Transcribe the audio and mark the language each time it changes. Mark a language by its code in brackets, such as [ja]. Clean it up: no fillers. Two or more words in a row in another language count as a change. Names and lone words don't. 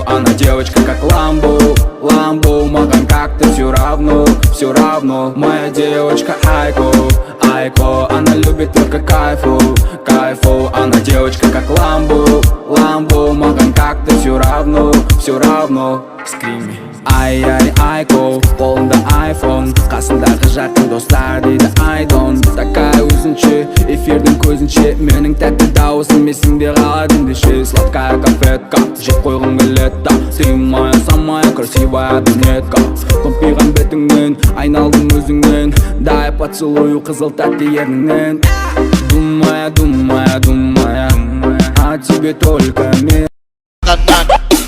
[ru] Она девочка как Ламбо, Ламбо, маған как-то все равно, все равно. Моя девочка Айко, Айко, она любит только кайфу, кайфу. Она девочка как Ламбо, Ламбо, маған как-то все равно, все равно. Скрими. [kk] Ай-ай, Айко, қолында айфон, қасындағы жақын достар дейді айдон. Такая өзінше, эфирдің көзінше, менің тәтті дауысым есіңде қалады ендеше. [ru] Сладкая конфетка, [kk] жеп қойғым келеді. [ru] Ты моя самая красивая брюнетка. [kk] Томпиған бетіңнен, айналдым өзіңнен, [ru] дай поцелую [kk] қызыл тәтті ерніңнен. [ru] Думая, думая, думая, о тебе только мен.